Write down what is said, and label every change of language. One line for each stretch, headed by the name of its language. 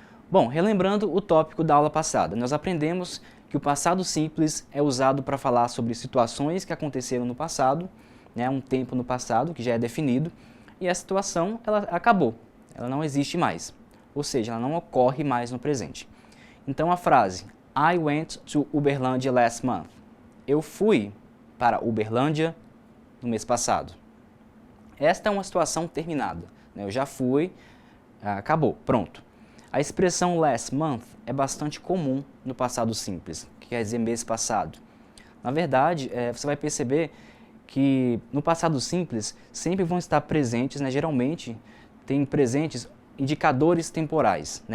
Portuguese: Bom, relembrando o tópico da aula passada, nós aprendemos que o passado simples é usado para falar sobre situações que aconteceram no passado, um tempo no passado que já é definido, e a situação ela acabou, ela não existe mais, ou seja, ela não ocorre mais no presente. Então a frase
English: I went to Uberlândia last month.
Portuguese: Eu fui para Uberlândia no mês passado. Esta é uma situação terminada. Eu já fui, acabou, pronto. A expressão last month é bastante comum no passado simples, que quer dizer mês passado. Na verdade, você vai perceber que no passado simples sempre vão estar presentes, geralmente tem presentes indicadores temporais.